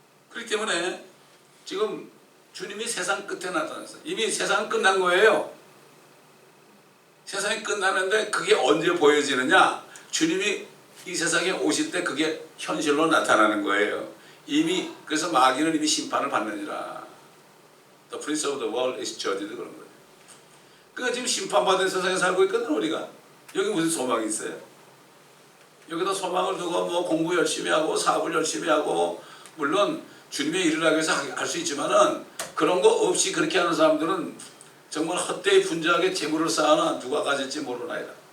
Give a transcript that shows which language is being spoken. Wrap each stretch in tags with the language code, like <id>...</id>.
<ko>그렇기 때문에 지금 주님이 세상 끝에 나타났어요. 이미 세상은 끝난 거예요. 세상이 끝나는데 그게 언제 보여지느냐? 주님이 이 세상에 오실 때 그게 현실로 나타나는 거예요. 이미 그래서 마귀는 이미 심판을 받느니라.</ko> <en>The prince of the world is judged</en> <ko>그런 거예요. 그러니까 지금 심판받은 세상에 살고 있거든 우리가. 여기 무슨 소망이 있어요? 여기다 소망을 두고 뭐 공부 열심히 하고 사업을 열심히 하고 물론 주님의 일을 하기 위해서 할 수 있지만은 그런 거 없이 그렇게 하는 사람들은 정말 헛되이 분주하게 재물을 쌓아놔 누가 가질지 모르나이다.</ko>